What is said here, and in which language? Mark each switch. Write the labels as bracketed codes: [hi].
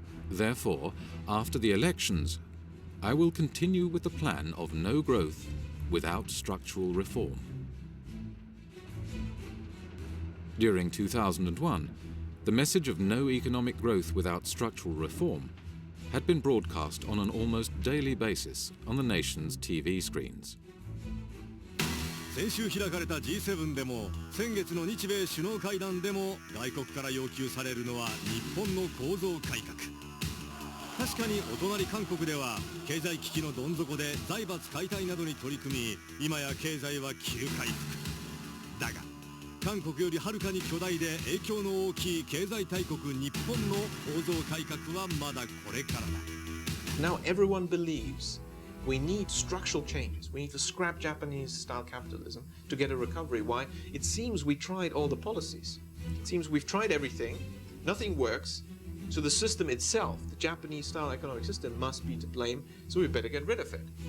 [en] Therefore, after the elections, I will continue with the plan of no growth without structural reform." During 2001, the message of no economic growth without structural reform had been broadcast on an almost daily basis on the nation's TV screens. [ja] 先週開かれた G7 でも先月の日米首脳会談でも外国から要求されるのは日本の構造改革。確かにお隣韓国では経済危機のどん底で財閥解体などに取り組み、今や経済は急回復。だが韓国よりはるかに巨大で影響の大きい経済大国日本の構造改革はまだこれからだ。 [en] Now everyone believes we need structural changes. We need to scrap Japanese-style capitalism to get a recovery. Why? It seems we tried all the policies. It seems we've tried everything. Nothing works. So the system itself, the Japanese-style economic system, must be to blame. So we better get rid of it.